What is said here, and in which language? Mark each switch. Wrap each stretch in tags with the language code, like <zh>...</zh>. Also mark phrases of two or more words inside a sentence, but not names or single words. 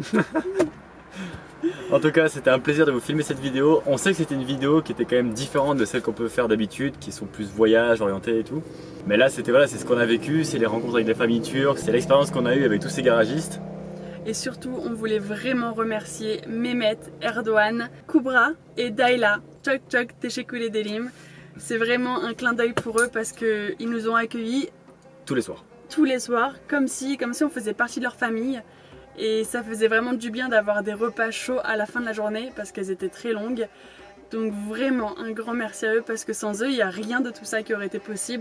<fr>En tout cas, c'était un plaisir de vous filmer cette vidéo. On sait que c'était une vidéo qui était quand même différente de celles qu'on peut faire d'habitude, qui sont plus voyage, orientées et tout. Mais là, c'était voilà, c'est ce qu'on a vécu, c'est les rencontres avec des familles turques, c'est l'expérience qu'on a eue avec tous ces garagistes. Et surtout, on voulait vraiment remercier Mehmet, Erdogan, Kubra et Dayla.</fr> <tr>Çok çok teşekkür ederim.</tr> <fr>C'est vraiment un clin d'œil pour eux parce qu'ils nous ont accueillis Tous les soirs. tous les soirs, comme si on faisait partie de leur famille. Et ça faisait vraiment du bien d'avoir des repas chauds à la fin de la journée parce qu'elles étaient très longues. Donc vraiment un grand merci à eux parce que sans eux, il n'y a rien de tout ça qui aurait été possible.</fr>